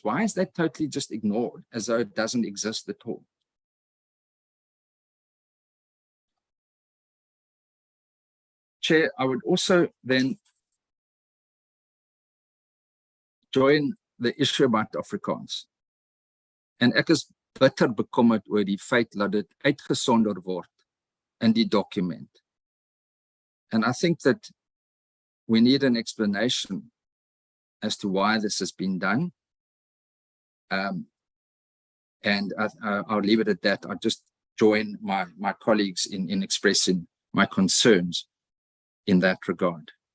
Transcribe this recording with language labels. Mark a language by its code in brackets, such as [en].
[en] Why is that totally just ignored as though it doesn't exist at all? Chair, I would also then join the issue about Afrikaans. [af] En ek is bitter bekommerd oor die feit dat dit uitgesonder word in die document. [en] And I think that we need an explanation as to why this has been done. And I'll leave it at that. I'll just join my colleagues in expressing my concerns in that regard.